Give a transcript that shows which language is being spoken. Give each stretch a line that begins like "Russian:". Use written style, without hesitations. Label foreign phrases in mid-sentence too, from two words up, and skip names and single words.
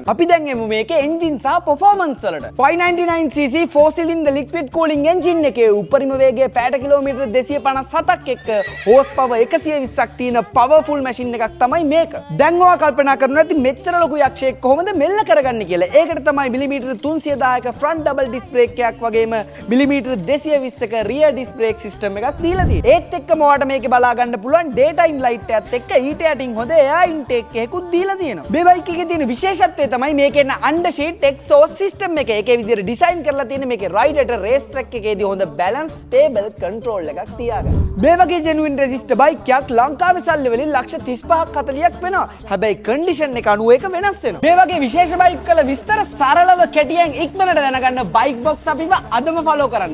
Sinhala: අපි දැන් එමු මේකේ එන්ජින් සහ performance වලට. 599cc 4
English: cylinder liquid cooling engine
Sinhala: එකේ උපරිම වේගය පැයට කිලෝමීටර් 257ක් එක්ක
English: horse power
Sinhala: 120ක් තියෙන
English: powerful machine
Sinhala: එකක් තමයි මේක. දැන් ඔයා කල්පනා කරනවා ඇති මෙච්චර ලොකු යක්ෂයෙක් කොහොමද මෙල්ල කරගන්නේ කියලා. ඒකට තමයි මිලිමීටර් 310ක
English: front double disc brake
Sinhala: එකක් වගේම මිලිමීටර් 220ක
English: rear disc brake system
Sinhala: එකක් දීලා තියෙන්නේ. ඒත් එක්කම ඔයාලට මේකේ බලා ගන්න පුළුවන්
English: daytime light
Sinhala: එකත් එක්ක ඊට යටින් හොඳ
English: air intake
Sinhala: එකකුත් දීලා තියෙනවා. මේ බයික් එකේ තියෙන විශේෂත්වය තමයි මේකේ එන
English: undersheet exhaust system
Sinhala: එක. ඒකේ විදිහට design කරලා තියෙන මේකේ
English: rider race track
Sinhala: එකේදී හොඳ
English: balance stable control
Sinhala: එකක් තියාගන්න. මේ වගේ
English: genuine register
Sinhala: බයික් එකක් ලංකාවේ සල්ලි වලින් ලක්ෂ 35ක් 40ක් වෙනවා. හැබැයි condition එක අනුව ඒක වෙනස් වෙනවා. මේ වගේ විශේෂ බයික් වල විස්තර සරලව කෙටියෙන් ඉක්මනට දැනගන්න බයික් බොක්ස් අපිව අදම ෆලෝ කරන්න.